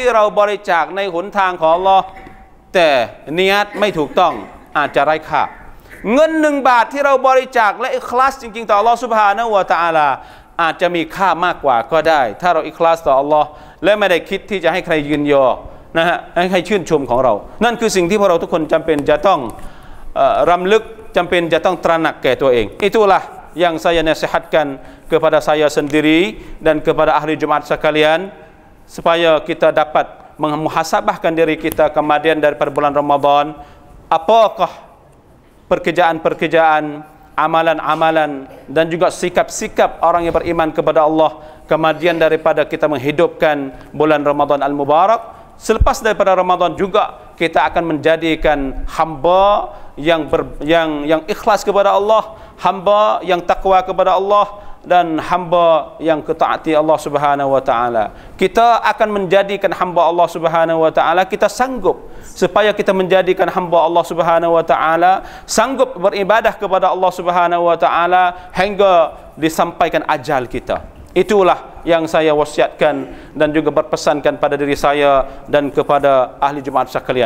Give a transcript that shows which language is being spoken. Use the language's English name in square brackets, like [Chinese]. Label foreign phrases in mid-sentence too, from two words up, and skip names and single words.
[Thai] เราบริจาคในหนทางของอัลเลาะห์แต่เนียดไม่ถูกต้องอาจจะไร้ค่าเงิน1 บาทที่เราบริจาค และอิคลาสจริงๆต่อ [Arabic] الله سبحانه وتعالى [Thai] อาจจะมีค่ามากกว่าก็ได้ถ้าเราอิคลาสต่ออัลเลาะห์และไม่ได้คิดที่จะให้ใครยืนยอนะฮะให้ชื่นชมของเรานั่นคือสิ่งที่พวกเราทุกคนจำเป็นจะต้องรำลึกจำเป็นจะต้องตระหนักแก่ตัวเอง [Malay] itulah yang saya nasihatkan kepada saya sendiri dan kepada ahli Jumaat sekalian supaya kita dapat memuhasabahkan diri kita kemudian daripada bulan Ramadan apakah pekerjaan-pekerjaan amalan-amalan dan juga sikap-sikap orang yang beriman kepada Allah kemudian daripada kita menghidupkan bulan Ramadan al-Mubarak selepas daripada Ramadan juga kita akan menjadikan hamba yang ikhlas kepada Allah, hamba yang takwa kepada Allah dan hamba yang ketaati [Arabic] الله سبحانه وتعالى. [Malay] Kita akan menjadikan hamba [Arabic] الله سبحانه وتعالى, [Malay] kita sanggup supaya kita menjadikan hamba [Arabic] الله سبحانه وتعالى [Malay] sanggup beribadah kepada [Arabic] الله سبحانه وتعالى [Malay] hingga disampaikan ajal kita. Itulah yang saya wasiatkan dan juga berpesankan pada diri saya dan kepada ahli Jumaat sekalian.